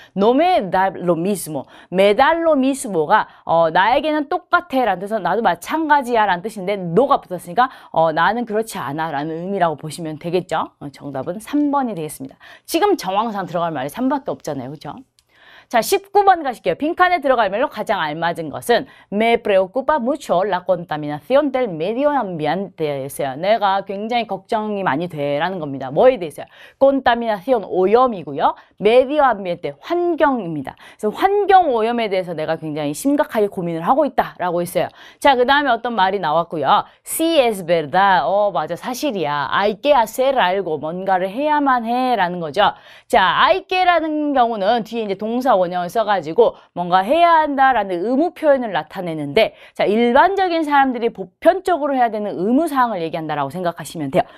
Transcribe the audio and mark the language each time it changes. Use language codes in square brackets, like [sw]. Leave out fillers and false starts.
[es] No me da lo mismo. me da lo mismo [ko] 가 나에게는 똑같아라는 뜻은 나도 마찬가지야라는 뜻인데 no가 붙었으니까 나는 그렇지 않아라는 의미라고 보시면 되겠죠. 정답은 3번이 되겠습니다. 지금 정황상 들어갈 말이 3밖에 없잖아요. 그렇죠? 자, 19번 가실게요. 빈칸에 들어갈 말로 가장 알맞은 것은 [es] Me preocupa mucho la contaminación del medio ambiente였어요. [ko] 내가 굉장히 걱정이 많이 돼라는 겁니다. 뭐에 대해서요? contaminación, 오염이고요. medio ambiente, 환경입니다. 그래서 환경 오염에 대해서 내가 굉장히 심각하게 고민을 하고 있다라고 했어요. 자, 그 다음에 어떤 말이 나왔고요. [es] Sí es verdad. [ko] 맞아, 사실이야. [es] Hay que hacer algo. [ko] 뭔가를 해야만 해라는 거죠. 자, hay que라는 경우는 뒤에 이제 동사 원형을 써가지고 뭔가 해야 한다라는 의무 표현을 나타내는데 자, 일반적인 사람들이 보편적으로 해야 되는 의무사항을 얘기한다라고 생각하시면 돼요.